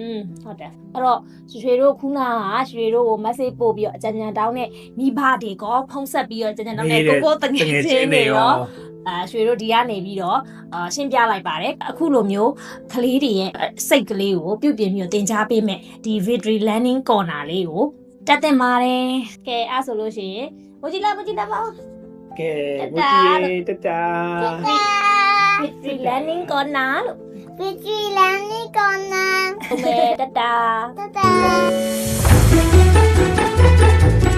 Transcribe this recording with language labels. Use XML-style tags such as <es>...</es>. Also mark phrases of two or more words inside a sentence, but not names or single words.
<my>ဟုတ်တယ်အဲ့တော့ရွှေတို့ခုနကရွှေတို့ကို message ပို့ပြီးတော့အကြံဉာဏ်တောင်းနဲ့မိဘတွေကဖုန်းဆက်ပြီးတော့အကြံဉာဏ်တောင်းနဲ့ကိုတငယ်ချင်းတွေရောရွှေတို့ဒီကနေပြီးတော့ရှင်းပြလိုက်ပါတယ်အခုလိုမျိုးကလေးတွေရဲ့စိတ်ကလေးကိုပြုပြင်ပြီးတော့သင်ကြားပေးမယ်ဒီ victory learning corner လေးကိုတက်တင်ပါတယ်ကဲအဲ့ဆိုလို့ရှိရင်ဘိုးကြီးလာပါ ကဲဘိုးကြီးတတာ victory learning corner လို့ Vigilante con Tata. Tata.</my>